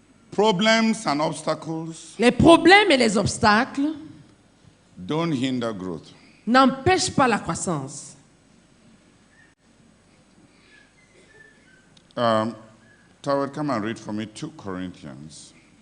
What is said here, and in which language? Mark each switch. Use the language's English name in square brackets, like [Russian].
[English] Problems and obstacles [French] Les problèmes et les obstacles [English] don't hinder growth. [French] n'empêchent pas la croissance. [English] Toward, come and read for me 2 Corinthians.